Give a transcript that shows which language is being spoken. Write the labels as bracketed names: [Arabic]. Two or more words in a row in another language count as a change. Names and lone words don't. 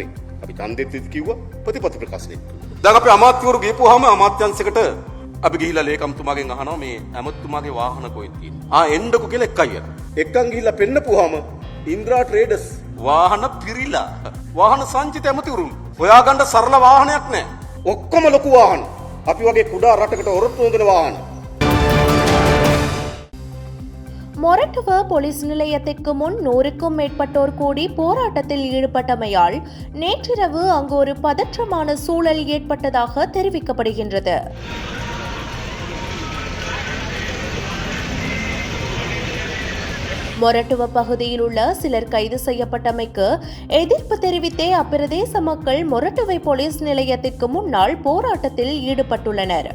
[Sinhala] අපි ඡන්දෙත් කිව්වා ප්‍රතිපත්ති ප්‍රකාශනෙත්. දැන් අපි අමාත්‍යවරු ගිහපුවාම අමාත්‍යංශයකට අපි ගිහිල්ලා ලේකම්තුමාගෙන් අහනවා මේ ඇමතිතුමාගේ වාහන කොහෙද තියෙන්නේ? එන්නකෝ කියලා එකයි අර. එක්කන් ගිහිල්ලා පෙන්නපුවාම ඉන්ද්‍රා ට්‍රේඩර්ස් වාහන පිරිලා. වාහන සංචිත ඇමතිවරුන්. හොයාගන්න සරල වාහනයක් නැහැ. ඔක්කොම ලොකු වාහන. අපි වගේ කුඩා රටකට ඔරොත්තු හොඳන වාහන. [Tamil] மொரட்டுவ போலீஸ் நிலையத்திற்கு முன் 100க்கும் மேற்பட்டோர் கூடி போராட்டத்தில் ஈடுபட்டமையால் நேற்றிரவு அங்கு ஒரு பதற்றமான சூழல் ஏற்பட்டதாக தெரிவிக்கப்படுகின்றது. மொரட்டுவ பகுதியில் உள்ள சிலர் கைது செய்யப்பட்டமைக்கு எதிர்ப்பு தெரிவித்தே அப்பிரதேச மக்கள் மொரட்டுவை போலீஸ் நிலையத்திற்கு முன்னால் போராட்டத்தில் ஈடுபட்டுள்ளனர்.